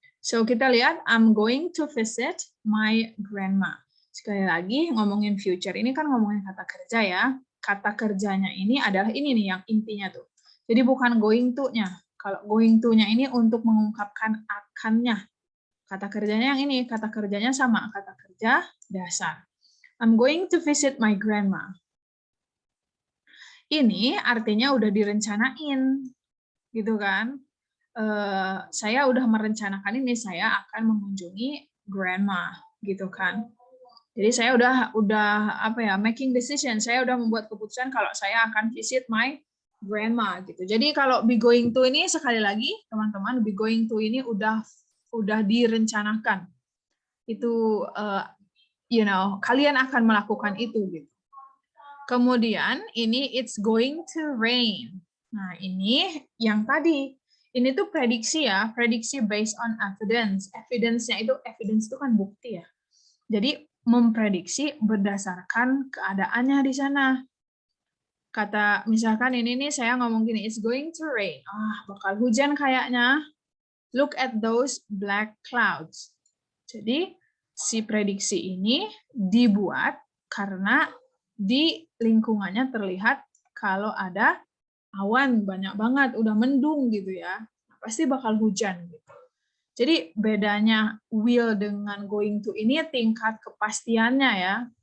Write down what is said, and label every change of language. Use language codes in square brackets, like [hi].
[en] So [id] kita lihat, [en] I'm going to visit my grandma. [id] Sekali lagi ngomongin future, ini kan ngomongin kata kerja ya. Kata kerjanya ini adalah ini nih yang intinya tuh. Jadi bukan going to-nya. Kalau going to-nya ini untuk mengungkapkan akannya. Kata kerjanya yang ini, kata kerjanya sama, kata kerja dasar. [en] I'm going to visit my grandma. [id] Ini artinya udah direncanain, gitu kan. Saya udah merencanakan ini, saya akan mengunjungi grandma, gitu kan. Jadi saya udah [en] making decision, [id] saya udah membuat keputusan kalau saya akan [en] visit my grandma [id] gitu. Jadi kalau be going to ini sekali lagi teman-teman, be going to ini udah direncanakan. Itu kalian akan melakukan itu gitu. Kemudian ini [en] it's going to rain. [id] Nah, ini yang tadi. Ini tuh prediksi ya, prediksi [en] based on evidence. [id] Evidence itu kan bukti ya. Jadi memprediksi berdasarkan keadaannya di sana. Kata misalkan ini nih saya ngomong gini, [en] it's going to rain. [id] Bakal hujan kayaknya. [en] Look at those black clouds. [id] Jadi si prediksi ini dibuat karena di lingkungannya terlihat kalau ada awan banyak banget, udah mendung gitu ya. Pasti bakal hujan gitu. Jadi bedanya will dengan going to ini tingkat kepastiannya ya.